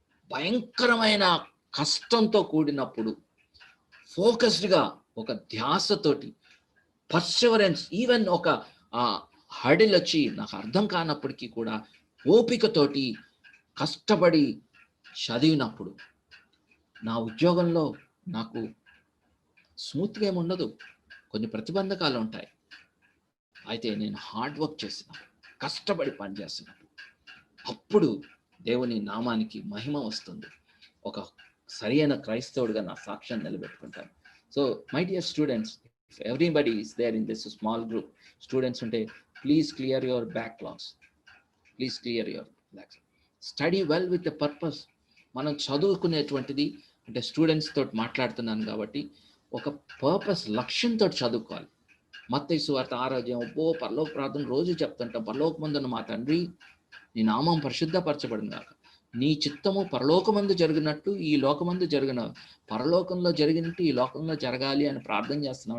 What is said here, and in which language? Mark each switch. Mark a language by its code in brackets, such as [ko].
[te] భయంకరమైన కష్టంతో కూడినప్పుడు ఫోకస్డ్గా ఒక ధ్యాసతోటి పర్సివరెన్స్, ఈవెన్ ఒక హడిల్ వచ్చి నాకు అర్థం కానప్పటికీ కూడా ఓపికతోటి కష్టపడి చదివినప్పుడు నా ఉద్యోగంలో నాకు స్మూత్గా ఏముండదు, కొన్ని ప్రతిబంధకాలు ఉంటాయి. అయితే నేను హార్డ్ వర్క్ చేసినప్పుడు, కష్టపడి పనిచేస్తున్నప్పుడు, అప్పుడు దేవుని నామానికి మహిమ వస్తుంది. ఒక సరి అయిన క్రైస్తవుడిగా నా సాక్ష్యాన్ని నిలబెట్టుకుంటాను. [en] So my dear students, if everybody is there in this small group, students unte, please clear your backlogs. Please clear your backlogs. Study well with the purpose. [te] మనం చదువుకునేటువంటిది అంటే స్టూడెంట్స్ తోటి మాట్లాడుతున్నాను కాబట్టి ఒక పర్పస్, లక్ష్యంతో చదువుకోవాలి. మత్తయి సువార్త 6వ అధ్యాయం, పరలోక ప్రార్థన రోజు చెప్తుంటాం. పరలోకమందున్న మా తండ్రి నీ నామం పరిశుద్ధపరచబడింది కాక, నీ చిత్తము పరలోకమందు జరిగినట్టు ఈ లోకమందు జరిగిన, పరలోకంలో జరిగినట్టు ఈ లోకంలో జరగాలి అని ప్రార్థన చేస్తున్నాం.